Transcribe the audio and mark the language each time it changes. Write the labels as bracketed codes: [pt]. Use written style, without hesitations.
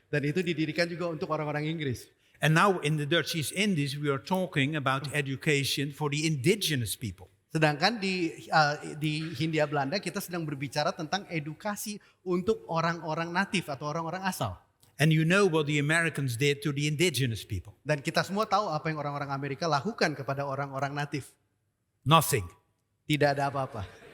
[id] Dan itu didirikan juga untuk orang-orang Inggris. [en] And now in the Dutch East Indies, we are talking about education for the indigenous people. [id] Sedangkan di Hindia Belanda kita sedang berbicara tentang edukasi untuk orang-orang natif atau orang-orang asal. [en] And you know what the Americans did to the indigenous people. [id] Dan kita semua tahu apa yang orang-orang Amerika lakukan kepada orang-orang natif. [en] Nothing. [id] Tidak ada apa-apa.